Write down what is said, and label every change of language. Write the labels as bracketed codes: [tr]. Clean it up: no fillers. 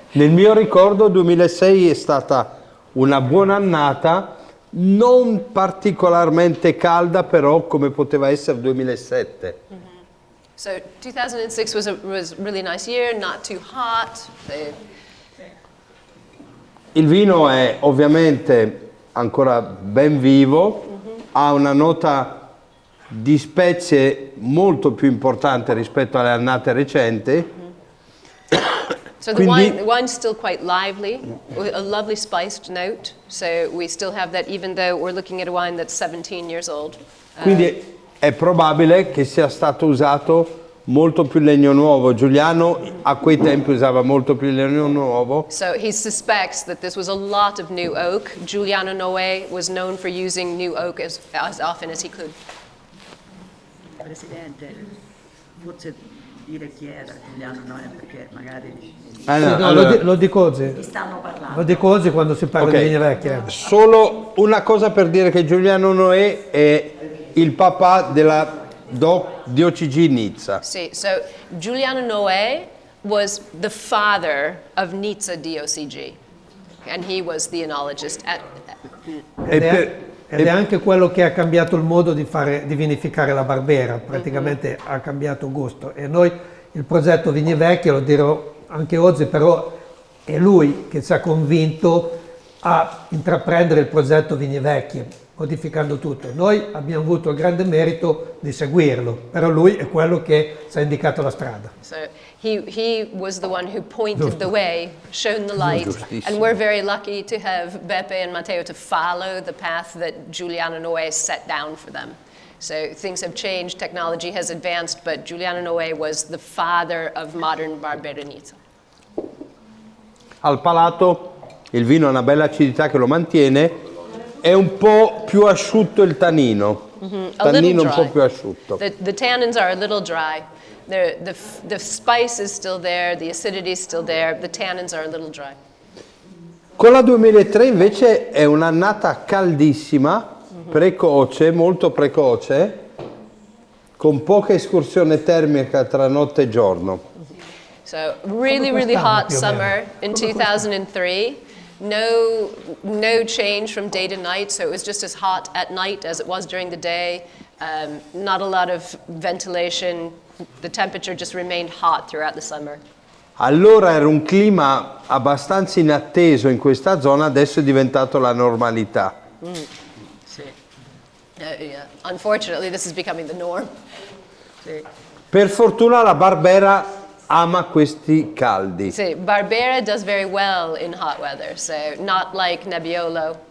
[it] Nel mio ricordo 2006 è stata una buona annata, non particolarmente calda, però come poteva essere 2007. [en] So 2006 was a really nice year, not too hot. [it] Il vino è ovviamente ancora ben vivo, ha una nota di spezie molto più importante rispetto alle annate recenti. [en] So the wine's still quite lively, a lovely spiced note. So we still have that even though we're looking at a wine that's 17 years old. [it] Quindi è probabile che sia stato usato molto più legno nuovo. Giuliano a quei tempi usava molto più legno nuovo. [en] So he suspects that this was a lot of new oak. Giuliano Noè was known for using new oak as often as he could. [it] Presidente, forse dire chi era Giuliano Noè, perché magari Lo dico oggi. ti stanno parlando. Lo dico oggi quando si parla di vigne vecchie. Solo una cosa per dire che Giuliano Noè è il papà della di OCG Nizza. [en] See, so Giuliano Noè was the father of Nizza DOCG, and he was the enologist. [it] Ed è anche quello che ha cambiato il modo di vinificare la Barbera, praticamente ha cambiato gusto. E noi il progetto Vigne Vecchie, lo dirò anche oggi, però è lui che ci ha convinto a intraprendere il progetto Vigne Vecchie, modificando tutto. Noi abbiamo avuto il grande merito di seguirlo, però lui è quello che ci ha indicato la strada. [en] So he was the one who pointed the way, shown the light, and we're very lucky to have Beppe and Matteo to follow the path that Giuliano Noè set down for them. So things have changed, technology has advanced, but Giuliano Noè was the father of modern Barbera Nizza. [it] Al palato il vino ha una bella acidità che lo mantiene. È un po' più asciutto il tannino, tannino un po' più asciutto. [en] The tannins are a little dry. The spice is still there, the acidity is still there, the tannins are a little dry. [it] Con la 2003 invece è un'annata caldissima, precoce, molto precoce, con poca escursione termica tra notte e giorno. [en] So really hot summer in 2003. No change from day to night, so it was just as hot at night as it was during the day. Not a lot of ventilation. The temperature just remained hot throughout the summer. [it] Allora era un clima abbastanza inatteso in questa zona, adesso è diventato la normalità. Sì. Yeah. [en] Unfortunately, this is becoming the norm. [it] Sì. Per fortuna la Barbera ama questi caldi. [en] Sì, Barbera does very well in hot weather, so not like Nebbiolo.